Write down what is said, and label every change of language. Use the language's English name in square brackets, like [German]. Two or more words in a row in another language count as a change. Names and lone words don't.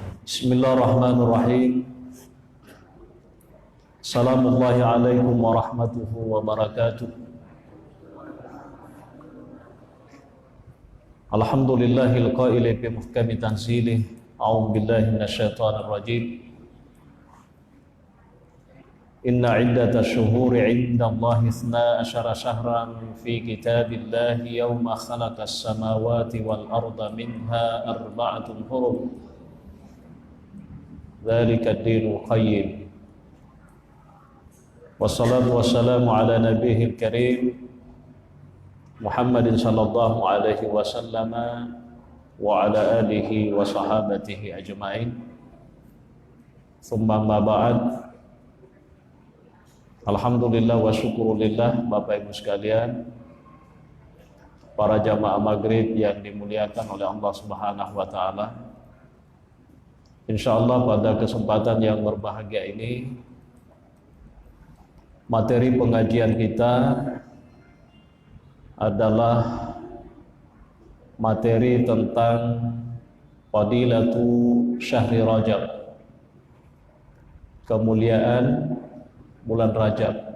[Arabic] بسم الله الرحمن الرحيم. السلام عليكم ورحمة الله وبركاته. الحمد لله القائل في محكم تنزيله. أعوذ بالله من الشيطان الرجيم. إن عدة الشهور عند الله 12 شهرا في كتاب الله يوم خلق السماوات والأرض منها أربعة حرم. ذلك الدين القيم. والصلاة والسلام على النبي الكريم محمد صلى الله عليه وسلم وعلى آله وصحابته أجمعين. ثم أما بعد. الحمد لله والشكر لله, [Indonesian] Bapak Ibu sekalian, para jamaah maghrib yang dimuliakan oleh [Arabic] الله سبحانه وتعالى. [Indonesian] Insyaallah pada kesempatan yang berbahagia ini, materi pengajian kita adalah materi tentang [Arabic] فضيلة شهر رجب, [Indonesian] kemuliaan bulan Rajab.